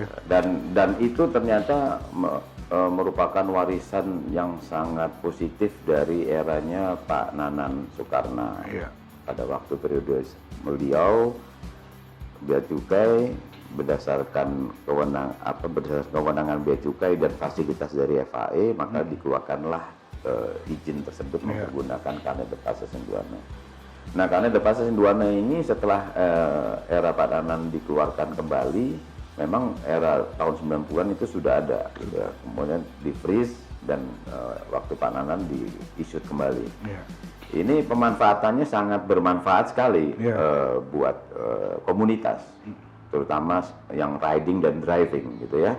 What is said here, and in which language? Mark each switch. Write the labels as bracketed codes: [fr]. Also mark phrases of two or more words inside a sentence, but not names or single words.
[id] Dan itu ternyata merupakan warisan yang sangat positif dari eranya Pak Nanan Soekarno. Iya. Pada waktu periode beliau, Bea Cukai berdasarkan kewenangan Bea Cukai dan fasilitas dari FAE, maka dikeluarkanlah izin tersebut menggunakan [fr] Carnet de Passage Douane. [id] Nah, [fr] Carnet de Passage Douane [id] ini setelah era Pak Nanan dikeluarkan kembali, memang era tahun 90-an itu sudah ada, gitu. Kemudian di freeze dan waktu Pak Nanan di-issue kembali. Yeah. Ini pemanfaatannya sangat bermanfaat sekali buat komunitas, terutama yang riding dan driving, gitu ya.